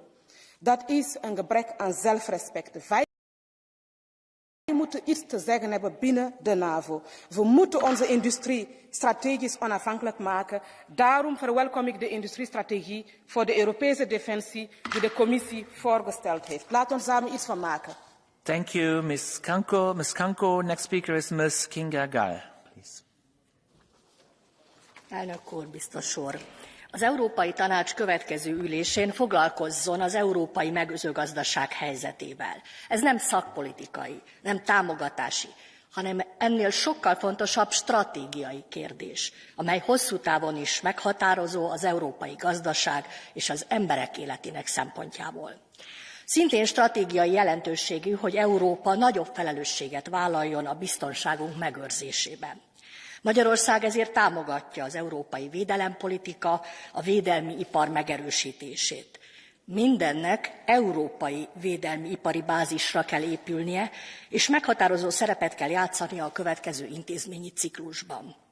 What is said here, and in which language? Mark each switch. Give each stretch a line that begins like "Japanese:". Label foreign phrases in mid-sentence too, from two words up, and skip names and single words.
Dutch: Dat is een gebrek aan zelfrespect. Wij moeten iets te zeggen hebben binnen de NAVO. We moeten onze industrie strategisch onafhankelijk maken. Daarom verwelkom ik de industriestrategie voor de Europese defensie die de commissie voorgesteld heeft. Laat ons samen iets van maken.
English: Thank you, Ms. Kanko. Ms. Kanko, next speaker is Ms. Kinga Gál.
Hungarian: Elnök úr, biztos úr! Az Európai Tanács következő ülésén foglalkozzon az európai mezőgazdaság helyzetével. Ez nem szakpolitikai, nem támogatási, hanem ennél sokkal fontosabb stratégiai kérdés, amely hosszú távon is meghatározó az európai gazdaság és az emberek életének szempontjából. Szintén stratégiai jelentőségű, hogy Európa nagyobb felelősséget vállaljon a biztonságunk megőrzésében. Magyarország ezért támogatja az európai védelempolitika, a védelmi ipar megerősítését. Mindennek európai védelmi ipari bázisra kell épülnie, és meghatározó szerepet kell játszania a következő intézményi ciklusban.